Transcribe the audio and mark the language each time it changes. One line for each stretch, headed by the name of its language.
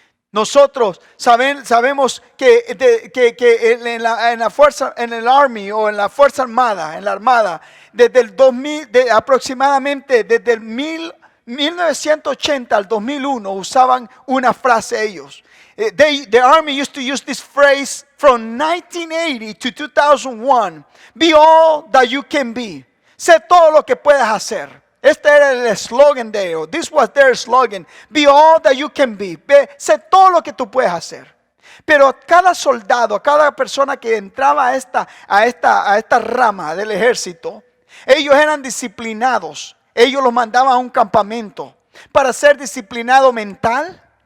Spanish: Nosotros sabemos que en la fuerza, en el Army o en la Fuerza Armada, desde el 2000, aproximadamente desde el 1980 al 2001 usaban una frase ellos.
English: The Army used to use this phrase from 1980 to 2001. Be all that you can be.
Spanish: Sé todo lo que puedas hacer. Este era el eslogan de ellos.
English: This was their slogan. Be all that you can be.
Spanish: Sé todo lo que tú puedes hacer. Pero cada soldado, cada persona que entraba a esta rama del ejército, ellos eran disciplinados. Ellos los mandaban a un campamento para ser disciplinado mental,